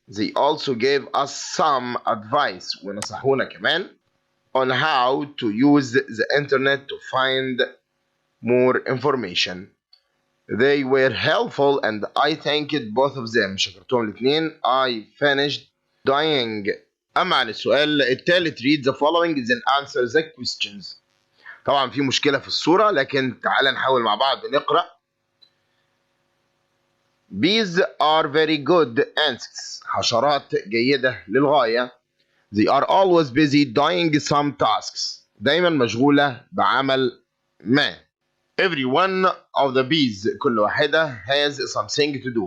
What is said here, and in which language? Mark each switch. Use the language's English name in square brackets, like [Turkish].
[English] They also gave us some advice [Arabic] ونصحونا كمان [English] on how to use the internet to find more information. They were helpful and I thanked both of them. [Arabic] شكرتهم الاثنين. [English] I finished dying. [Arabic] أما عن السؤال الثالث [English] read the following then answer the questions. [Arabic] طبعا في مشكلة في الصورة لكن تعال نحاول مع بعض نقرأ. [English] Bees are very good insects. [Arabic] حشرات جيدة للغاية. [English] They are always busy doing some tasks. [Arabic] دايما مشغولة بعمل ما. [English] Every one of the bees [Arabic] كل واحدة [English] has something to do.